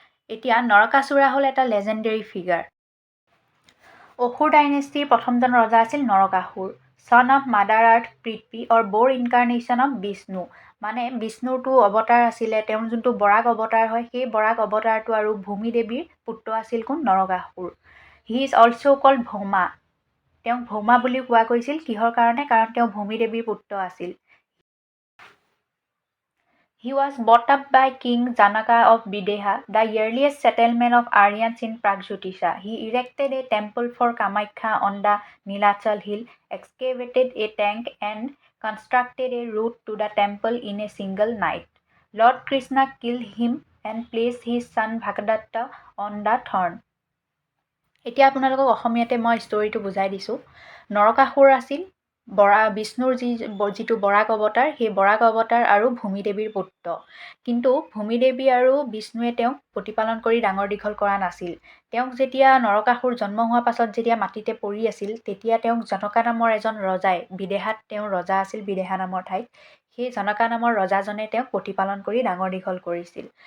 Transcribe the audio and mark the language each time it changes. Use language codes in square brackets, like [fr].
[as] এতিয়া নৰকাসুৰা হ'ল এটা লেজেণ্ডেৰী ফিগাৰ। অসুৰ ডাইনেষ্টিৰ প্ৰথমজন ৰজা আছিল নৰকাসুৰ, [en] son of mother earth Prithvi or boar incarnation of Vishnu, [as] মানে বিষ্ণুৰটো অৱতাৰ আছিলে, তেওঁৰ যোনটো বৰাক অৱতাৰ হয়, সেই বৰাক অৱতাৰটো আৰু ভূমি দেৱীৰ পুত্ৰ আছিল কোন, Narakasur. [en] he is also' called [as] ভৌমা। তেওঁক ভৌমা বুলি কোৱা গৈছিল, কিহৰ কাৰণে, কাৰণ তেওঁ ভূমি দেৱীৰ পুত্ৰ আছিল। [en] He was brought up by King Janaka of Videha, the earliest settlement of Aryans in Pragjyotisha. He erected a temple for Kamakhya on the Nilachal hill, excavated a tank and constructed a route to the temple in a single night. Lord Krishna killed him and placed his son Bhagadatta on the throne. [as] এতিয়া আপোনালোকক অসমীয়াতে মই ষ্টৰিটো বুজাই দিছোঁ। নৰকাসুৰ আছিল বিষ্ণুৰ যিটো বৰাক অৱতাৰ, সেই বৰাক অৱতাৰ আৰু ভূমিদেৱীৰ পুত্ৰ, কিন্তু ভূমিদেৱী আৰু বিষ্ণুৱে তেওঁক প্ৰতিপালন কৰি ডাঙৰ দীঘল কৰা নাছিল। তেওঁক যেতিয়া নৰকাসুৰ জন্ম হোৱাৰ পাছত যেতিয়া মাটিতে পৰি আছিল, তেতিয়া তেওঁক জনকা নামৰ এজন ৰজাই, বিদেহাত তেওঁ ৰজা আছিল, বিদেহা নামৰ ঠাইত, সেই জনকা নামৰ ৰজাজনে তেওঁক প্ৰতিপালন কৰি ডাঙৰ দীঘল কৰিছিল।